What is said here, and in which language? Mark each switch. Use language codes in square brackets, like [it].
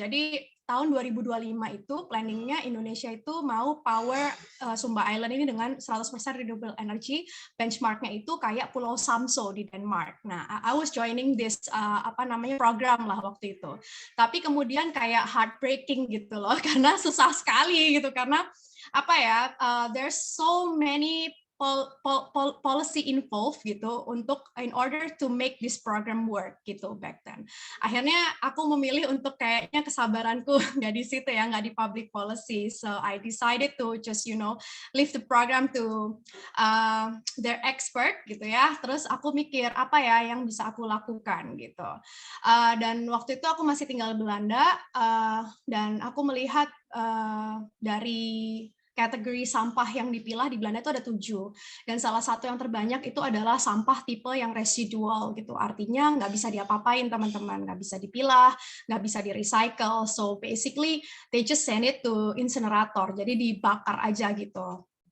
[id] Jadi tahun 2025 itu planningnya Indonesia itu mau power Sumba Island ini dengan [en] 100% renewable energy. [id] Benchmarknya itu kayak Pulau Samso di Denmark. [en] Nah, I was joining this program lah [id] waktu itu. Tapi kemudian kayak heartbreaking gitu loh, karena susah sekali gitu, karena [en] there's so many policy involved [id] gitu untuk [en] in order to make this program work [id] gitu [en] back then. [id] Akhirnya aku memilih untuk kayaknya kesabaranku nggak di situ ya, nggak di public policy. [en] So I decided to just leave the program to their expert gitu ya. [id] Terus aku mikir apa ya yang bisa aku lakukan gitu. Dan waktu itu aku masih tinggal di Belanda dan aku melihat dari kategori sampah yang dipilah di Belanda itu ada 7, dan salah satu yang terbanyak itu adalah sampah tipe yang residual gitu, artinya nggak bisa diapa-apain teman-teman, nggak bisa dipilah, nggak bisa di recycle, [en] so basically they just send it to incinerator, [id] jadi dibakar aja gitu.